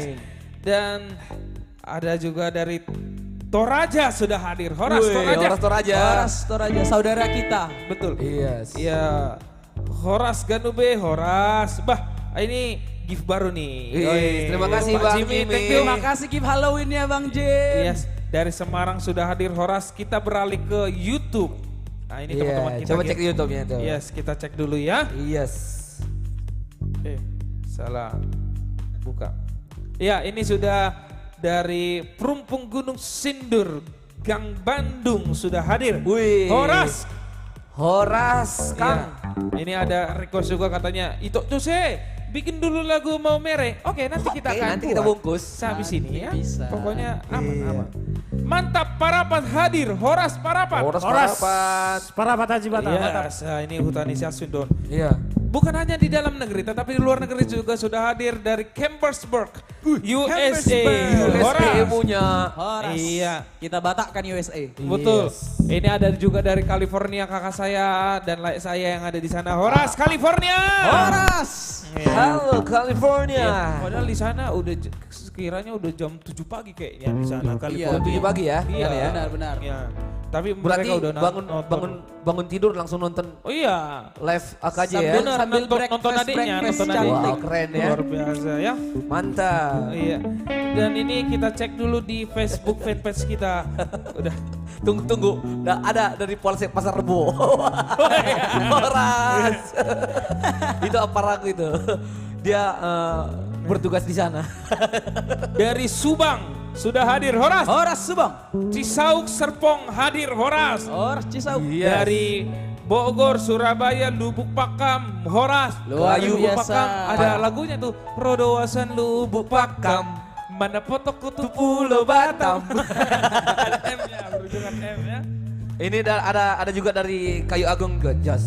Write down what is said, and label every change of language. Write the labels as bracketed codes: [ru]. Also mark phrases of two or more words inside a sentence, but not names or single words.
[id] Dan ada juga dari Toraja sudah hadir. Horas Wih, Toraja. Horas Toraja. Horas Toraja, saudara kita. Betul. Yes. Iya. Horas Ganube, Horas. Bah, ini gift baru nih. Wih, terima kasih, Pak Bang Jimmy. Jimmy. [en] Thank you. [id] Terima kasih gift Halloween ya Bang Jim. Yes, dari Semarang sudah hadir Horas. Kita beralih ke YouTube. Nah, ini teman-teman Iya, kita. coba cek di YouTube-nya tuh. Yes, kita cek dulu ya. Yes. Salah. Buka. Ya, ini sudah dari Perumpung Gunung Sindur, Gang Bandung sudah hadir. Wih. Horas. Horas, Kang. Iya. Ini ada request juga katanya, itu tuh bikin dulu lagu Mau Mere. Oke, nanti kita Oke, akan nanti kita buat. bungkus. Habis ini ya. Bisa. Pokoknya Iya. aman-aman. Mantap, Parapat hadir. Horas Parapat. Horas Horas. Parapat. Parapat Haji Bata. Iya, ini Hutan Isyasun Don. Iya. Bukan hanya di dalam negeri, tetapi di luar negeri juga sudah hadir dari Cambersburg, USA. USA Horas. punya. Horas. Iya. Kita batakkan USA. Betul. Ini ada juga dari California kakak saya dan like saya yang ada di sana. Horas, California. Horas. Iya. Halo California. Padahal di sana udah sekiranya udah jam 7 pagi kayaknya di sana California. Jam 7 pagi ya? Iya, ya. Benar-benar. Iya. Tapi Berarti mereka udah bangun tidur langsung nonton Oh iya. live AKJ ya? Sambil- Benar, sambil nonton breakfast, adiknya, breakfast nonton cantik. adiknya. Wow, keren ya. Luar biasa ya. Mantap. Iya. Dan ini kita cek dulu di Facebook fanpage kita. Udah. Tunggu. Ada dari Polsek Pasar Rebo. Horas. Itu apa ragu itu? Dia bertugas di sana. Dari Subang sudah hadir Horas. Horas Subang. Cisauk Serpong hadir Horas. Horas Cisauk. Dari Bogor, Surabaya, Lubuk Pakam, Horas. Luar Lubuk biasa. Pakam ada lagunya tuh. Rodowasan Lubuk Pakam. Mana foto kutu Pulau Batam. Ada M-nya, berujungan M ya. Ini ada juga dari Kayu Agung juga, Jas.